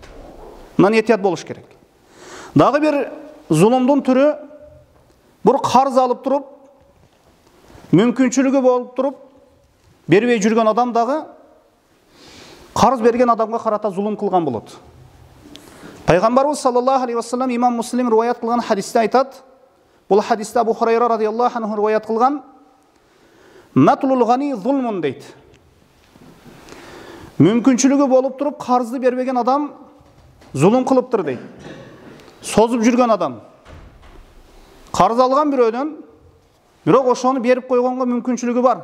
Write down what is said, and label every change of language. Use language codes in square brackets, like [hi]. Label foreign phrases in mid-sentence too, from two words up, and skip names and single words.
[ky] Мындан этият болуш керек. Дагы бир зулумдун түрү, бир карз алып туруп, мүмкүнчүлүгү болуп туруп, бербей жүргөн адам дагы карз берген адамга карата зулум кылган болот. Пайгамбарыбыз [ar] صلى الله عليه وسلم [ky] имам Муслим риваят кылган хадисте айтат. Бул хадисте Абу Хурайра [ar] رضي الله عنه [ky] риваят кылган. [ar] "مطل الغني ظلم" [ky] дейт. Мүмкүнчүлүгү болуп туруп карзды бербеген адам зулум кылыптыр дейт. Созуп жүргөн адам. Карз алган бирөөдөн, бирок ошону берип койгонго мүмкүнчүлүгү бар.